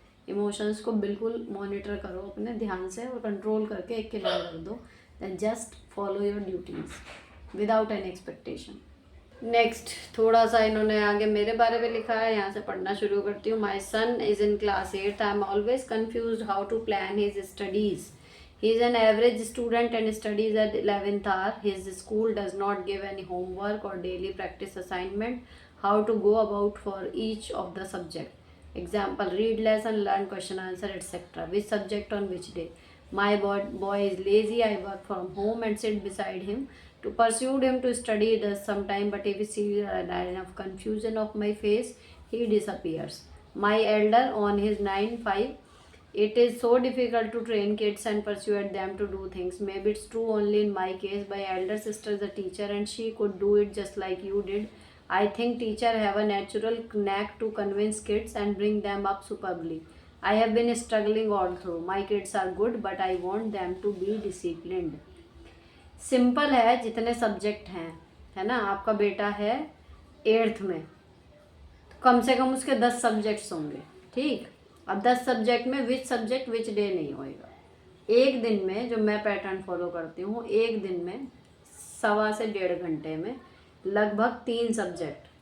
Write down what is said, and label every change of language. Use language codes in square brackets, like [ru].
[hi] Emotions को बिल्कुल monitor करो अपने ध्यान से और कंट्रोल करके एक किनारे रख दो, [en] Then just follow your duties without any expectation. [hi] Next थोड़ा सा इन्होंने आगे मेरे बारे में लिखा है, यहाँ से पढ़ना शुरू करती हूँ। [en] My son is in class 8, I am always confuse how to plan his studies. He is an average student and studies at 11th hour. His school does not give any homework or daily practice assignment. How to go about for each of the subject. Example, read lesson, learn question answer, etc. Which subject on which day. My boy is lazy. I work from home and sit beside him. To pursue him to study does sometime, but if he sees an enough confusion of my face, he disappears. My elder on his 9-5. It is so difficult to train kids and persuade them to do things. Maybe it's true only in my case. My elder sister is a teacher and she could do it just like you did. I think teachers have a natural knack to convince kids and bring them up superbly. I have been struggling all through. My kids are good, but I want them to be disciplined. [hi] Simple है, जितने subject हैं, है ना, आपका बेटा है 8th में, तो कम से कम उसके 10 सब्जेक्ट्स होंगे, ठीक। अब 10 सब्जेक्ट में [en] which subject which day [hi] नहीं होएगा। एक दिन में जो मैं पैटर्न फॉलो करती हूँ, एक दिन में 1.25 से 1.5 घंटे में लगभग 3 सब्जेक्ट।